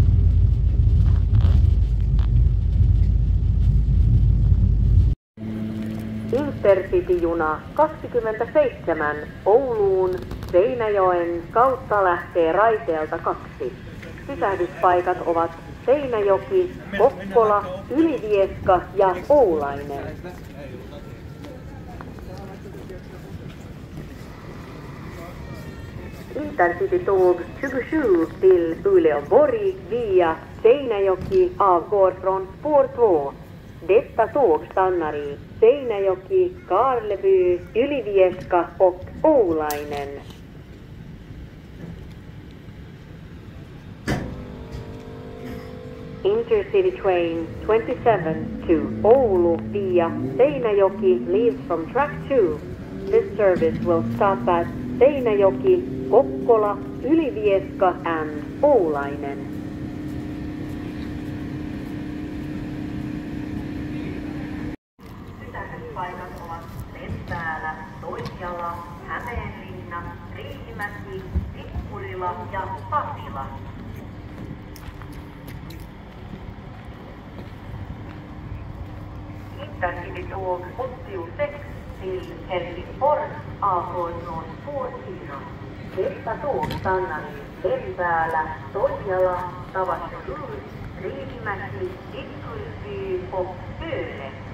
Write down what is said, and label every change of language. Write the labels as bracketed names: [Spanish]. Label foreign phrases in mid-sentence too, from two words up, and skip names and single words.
[Finnish] Intercity-juna 27 Ouluun Seinäjoen kautta lähtee raiteelta 2. Pysähdyspaikat ovat Seinäjoki, Kokkola, Ylivieska ja Oulainen. [Swedish] Intercity-tåg 27 till Uleåborg via Seinäjoki avgår från spår 2. Detta tåg stannar i Seinäjoki, Karleby, Ylivieska och Oulainen. [English] Intercity train 27 to Oulu via Seinäjoki leaves from track 2. This service will stop at Seinäjoki, Kokkola, Ylivieska and Oulainen. [Finnish] Pysähdyspaikat ovat Lempäälä, Toijala, Hämeenlinna, Riihimäki, Tikkurila ja Pasila. [Swedish] Intercity-tåg 86 till Helsingfors avgår från spår 4. Detta tåg stannar i Lempäälä, Toijala, Tavasjärvi, Riihimäki, Tikkurila och Höle.